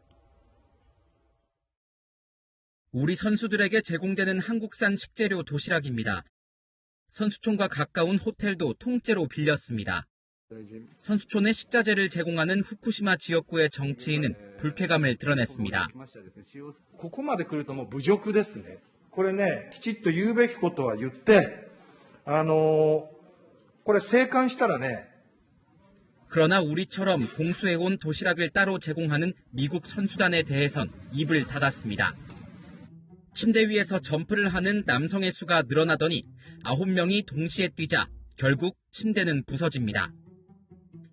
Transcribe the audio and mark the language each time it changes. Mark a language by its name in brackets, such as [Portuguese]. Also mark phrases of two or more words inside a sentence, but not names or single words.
[Korean] 우리 선수들에게 제공되는 한국산 식재료 도시락입니다. 선수촌과 가까운 호텔도 통째로 빌렸습니다. 선수촌에 식자재를 제공하는 후쿠시마 지역구의 정치인은 불쾌감을 드러냈습니다. [Japanese] ここまで来るともう侮辱ですね。これね、きちっと言うべきことは言って、これ静観したらね。 [Korean] 그러나 우리처럼 공수해온 도시락을 따로 제공하는 미국 선수단에 대해선 입을 닫았습니다. 침대 위에서 점프를 하는 남성의 수가 늘어나더니 9명이 동시에 뛰자 결국 침대는 부서집니다.